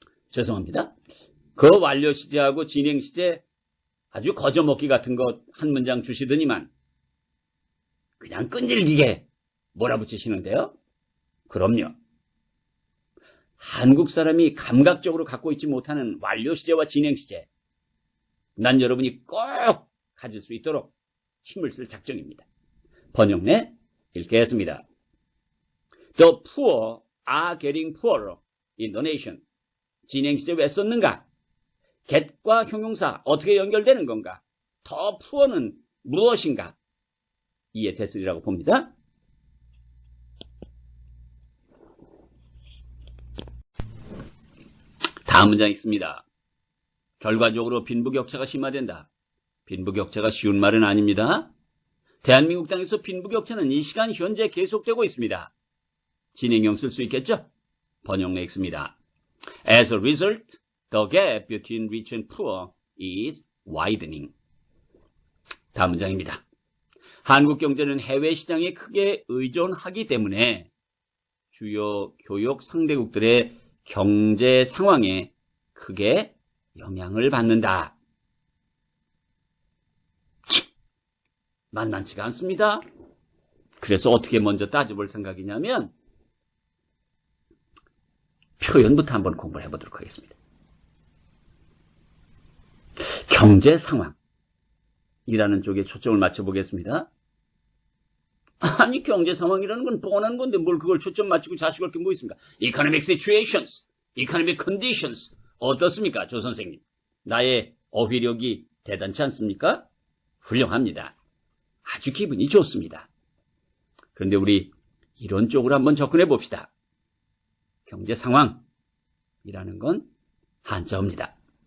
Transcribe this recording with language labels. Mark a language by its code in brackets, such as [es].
[ko] 죄송합니다. 그 완료 시제하고 진행 시제 아주 거저먹기 같은 것 한 문장 주시더니만 그냥 끈질기게 몰아붙이시는데요. 그럼요. 한국 사람이 감각적으로 갖고 있지 못하는 완료 시제와 진행 시제, 난 여러분이 꼭 가질 수 있도록 힘을 쓸 작정입니다. 번역내 읽겠습니다. [en] The poor are getting poorer in the nation. [ko] 진행 시제 왜 썼는가? get과 형용사 어떻게 연결되는 건가? 더 poor는 무엇인가? 이해됐으리라고 봅니다. 다음 문장 있습니다. 결과적으로 빈부격차가 심화된다. 빈부격차가 쉬운 말은 아닙니다. 대한민국 땅에서 빈부격차는 이 시간 현재 계속되고 있습니다. 진행형 쓸 수 있겠죠? 번역내 읽습니다. [en] As a result, the gap between rich and poor is widening. [ko] 다음 문장입니다. 한국 경제는 해외 시장에 크게 의존하기 때문에 주요 교역 상대국들의 경제 상황에 크게 영향을 받는다. 만만치가 않습니다. 그래서 어떻게 먼저 따져볼 생각이냐면 표현부터 한번 공부를 해보도록 하겠습니다. 경제 상황이라는 쪽에 초점을 맞춰보겠습니다. 아니, 경제 상황이라는 건 뻔한 건데 뭘 그걸 초점 맞추고 자식할 게 뭐 있습니까? [en] Economic situations, economic conditions. [ko] 어떻습니까, 조 선생님? 나의 어휘력이 대단치 않습니까? 훌륭합니다. 아주 기분이 좋습니다. 그런데 우리 이런 쪽으로 한번 접근해 봅시다. 경제 상황이라는 건 한자어입니다.